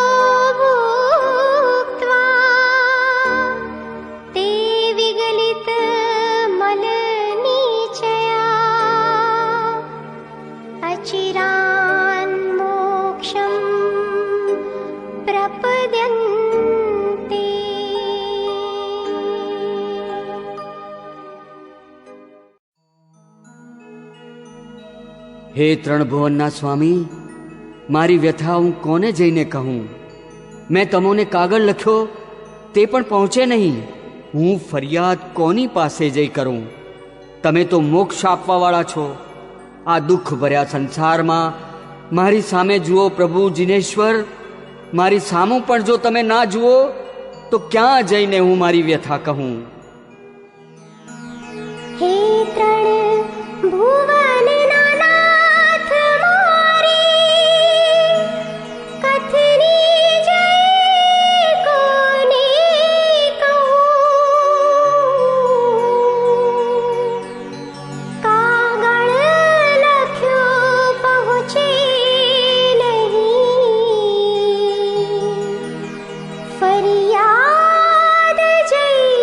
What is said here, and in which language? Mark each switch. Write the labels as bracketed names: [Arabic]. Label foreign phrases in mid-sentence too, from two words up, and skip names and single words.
[Sanskrit] भुक्त्वा ते विगलित मलनीचया अचिरान् मोक्षं प्रपद्यन्ते। [Gujarati] હે ત્રણભુવનના સ્વામી, મારી વ્યથા હું કોને જઈને કહું? મેં તમોને કાગળ લખ્યો તે પણ પહોંચે નહીં. હું ફરિયાદ કોની પાસે જઈ કરું? તમે તો મોક્ષ આપવાવાળા છો. આ દુઃખ ભર્યા સંસારમાં મારી સામે જુઓ પ્રભુ જિનેશ્વર. મારી સામું પણ જો તમે ના જુઓ તો ક્યાં જઈને હું મારી વ્યથા કહું? હે ત્રણ ભુવનના નાથ મોરે કથની જય કોને કહું કાગળ લખ્યો પહુંચે નહીં ફરિયાદ જય